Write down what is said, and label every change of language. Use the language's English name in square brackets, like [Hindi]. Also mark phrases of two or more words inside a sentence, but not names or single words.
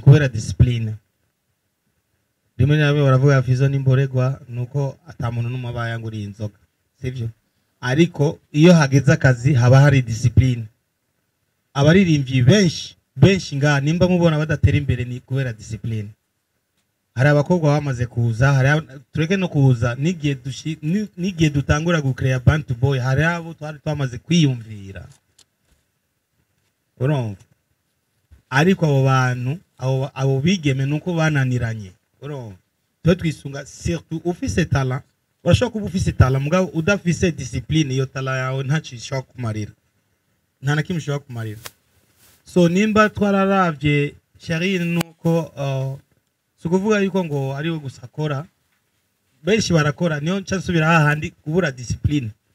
[Rundi] kubera discipline rimwe nabe baravuga FIZZO n'imboregwa nuko atamuntu numwe bayanguriye inzoga sivyo ariko iyo hageze akazi haba hari discipline abaririmbyi benshi nga nimba mubona badatera imbere ni kubera discipline hari abakobwa bamaze kuza hari tureke no kuza nigiye dutangura gucreate [English] band to boy [Rundi] hari abo twari twamaze kwiyumvira urumva ariko abo bantu abo bigeme nuko bananiranye urumva twe twisunga surtout ufise talent urashobora kuba ufise talent mugabo udafise discipline iyo talent yawe ntacishobora kumarira nta na kimwe ushobora kumarira so nimba twararavye Charine nuko si ukuvuga yuko ngo ariwe gusa akora benshi barakora niyo nca nsubira hahandi kubura discipline